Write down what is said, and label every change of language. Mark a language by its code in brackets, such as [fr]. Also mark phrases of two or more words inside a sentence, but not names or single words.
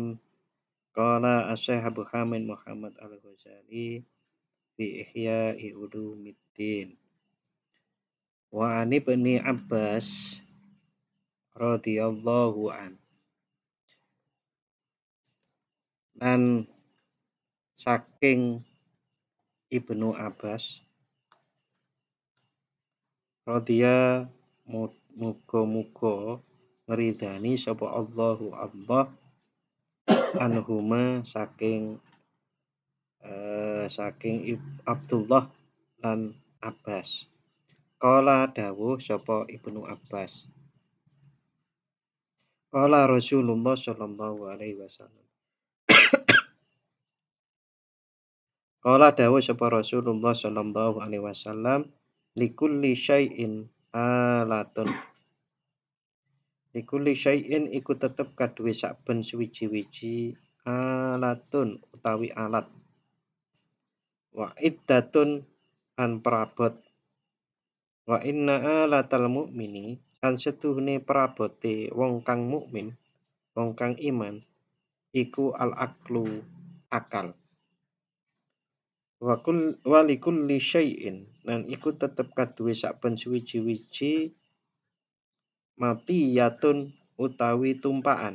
[ar] قال الشيخ أبو حامد محمد الغزالي في إحياء علوم الدين. وعن ابن عباس رضي الله عن. [jv] Dan saking Ibnu Abbas radhiya muga-muga ngridani sapa Allahu Allah anhuma saking Abdullah lan Abbas. Qala dawuh sapa Ibnu Abbas. [ar] قال رسول الله صلى الله عليه وسلم. قال [jv] dawuh sapa [ar] رسول الله صلى الله عليه وسلم لكل شيء آلة. لكل شيء [jv] iku tetep kaduwe saben suwiji-wiji alatun utawi alat. [ar] وعدة أن perabot. وإن آلة المؤمن [jv] kan setuhne perabote wong kang mukmin, wong kang iman iku al-aqlu akal. [ar] ولكل شيء [jv] lan iku tetep kaduwe saben suwiji-wiji matiyatun utawi tumpaan.